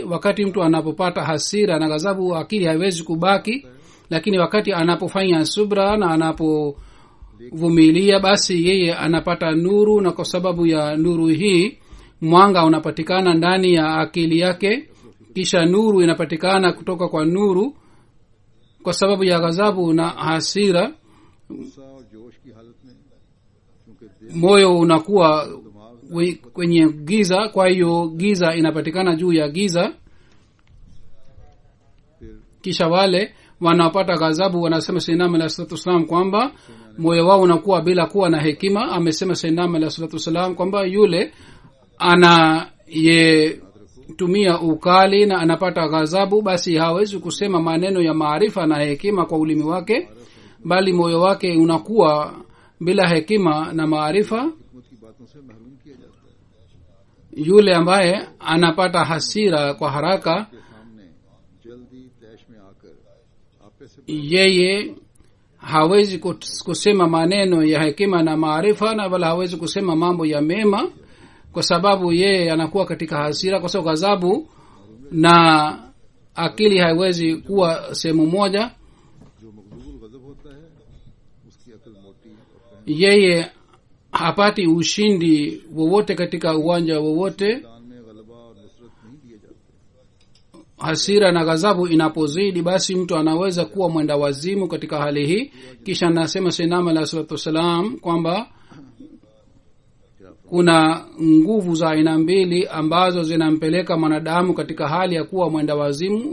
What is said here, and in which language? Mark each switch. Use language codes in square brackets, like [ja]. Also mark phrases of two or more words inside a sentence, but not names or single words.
[sw] Wakati mtu anapopata hasira na ghadhabu, akili haiwezi kubaki, lakini wakati anapofanya subra na anapovumilia, basi yeye anapata nuru, na kwa sababu ya nuru hii mwanga unapatikana ndani ya akili yake, kisha nuru inapatikana kutoka kwa nuru. Kwa sababu ya ghadhabu na hasira [ur] غصہ اور جوش کی حالت میں، کیونکہ دل [sw] moyo unakuwa kwenye giza, kwa hiyo giza inapatikana juu ya giza. फिर Kisha wale wanapata ghadhabu wanasema Sayyidina [ar] عليه الصلاة والسلام [sw] kwamba moyo wao unakuwa bila kuwa na hekima. Amesema Sayyidina [ar] عليه الصلاة والسلام [sw] kwamba yule anayetumia ukali na anapata ghadhabu, basi hawezi kusema maneno ya maarifa na hekima kwa ulimi wake, bali moyo wake unakuwa bila hekima na maarifa. [ur] حکمت کی باتوں سے محروم کیا جاتا ہے. [sw] Yule ambaye anapata hasira kwa haraka, [ur] کے سامنے جلدی طیش میں آکر آپے سے [sw] yeye hawezi kusema maneno ya hekima na maarifa, na wala hawezi kusema mambo ya mema, kwa sababu yeye anakuwa katika hasira, kwa sababu ghadhabu na akili haiwezi kuwa sehemu moja. [ur] جو مقبول غضب ہوتا ہے اس کی عقل موٹی اور فہم [sw] Yeye hapati ushindi wowote katika uwanja wowote. [ur] میدان میں غلبہ اور نصرت نہیں دیے جاتے. [sw] hasira na ghadhabu inapozidi basi mtu anaweza kuwa mwenda wazimu katika hali hii. Kisha anasema sayyidina [ar] عليه الصلاة والسلام [sw] kwamba kuna nguvu za aina mbili ambazo zinampeleka mwanadamu katika hali ya kuwa mwenda wazimu.